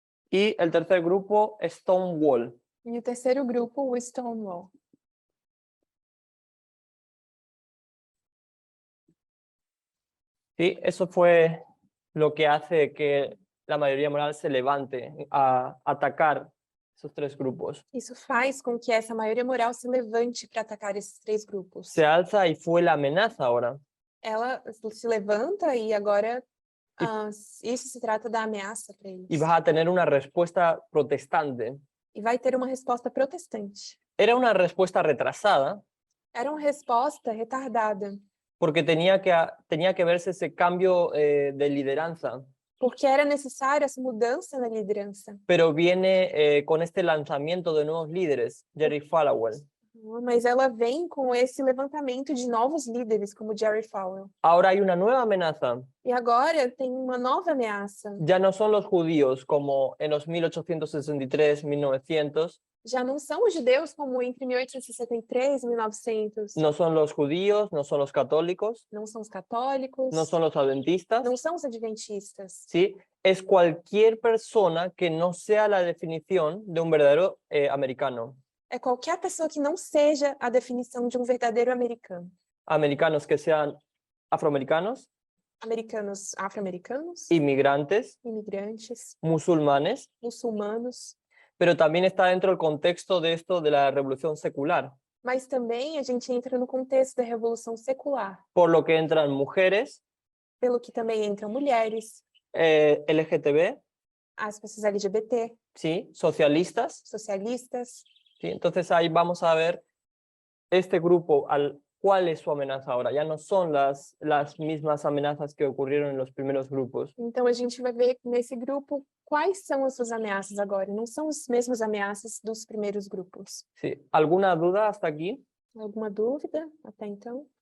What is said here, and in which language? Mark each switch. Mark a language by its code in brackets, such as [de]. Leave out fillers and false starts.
[es] y el tercer grupo, Stonewall. [pt] e o terceiro grupo, o Stonewall. [es] ¿Sí? Eso fue lo que hace que la mayoría moral se levante a atacar esos tres grupos. [pt] Isso faz com que essa maioria moral se levante para atacar esses três grupos. [es] Se alza y fue la amenaza ahora. [pt] Ela se levanta e agora isso se trata da ameaça para eles. [es] Y vas a tener una respuesta protestante. [pt] E vai ter uma resposta protestante. [es] Era una respuesta retrasada [pt] Era uma resposta retardada, [es] porque tenía que verse ese cambio de lideranza, [pt] porque era necessária essa mudança na liderança. [es] pero viene con este lanzamiento de nuevos líderes, Jerry Falwell. [pt] Mas ela vem com esse levantamento de novos líderes, como Jerry Falwell. [es] Ahora hay una nueva amenaza. [pt] E agora tem uma nova ameaça. [es] Ya no son los judíos como en los 1863, 1900, [pt] Já não são os judeus como entre 1863 e 1900. [es] no son los judíos, no son los católicos, [pt] Não são os católicos. [es] no son los adventistas, [pt] Não são os adventistas. [es] ¿sí? Es cualquier persona que no sea la definición de un verdadero americano. [pt] É qualquer pessoa que não seja a definição de um verdadeiro americano. [es] Americanos que sean afroamericanos, [pt] Americanos afro-americanos, [es] inmigrantes, [pt] imigrantes, [es] musulmanes, [pt] muçulmanos, [es] pero también está dentro del contexto de esto de la revolución secular, [pt] Mas também a gente entra no contexto da revolução secular, [es] por lo que entran mujeres, [pt] pelo que também entram mulheres, [es] LGTB, [pt] as pessoas LGBT, [es] ¿sí? Socialistas, [pt] socialistas. [es] ¿sí? Entonces ahí vamos a ver este grupo, ¿cuál es su amenaza ahora? Ya no son las mismas amenazas que ocurrieron en los primeros grupos. [pt] Então a gente vai ver nesse grupo quais são as suas ameaças agora. Não são as mesmas ameaças dos primeiros grupos. [es] ¿Sí? ¿Alguna duda hasta aquí? [pt] Alguma dúvida até então?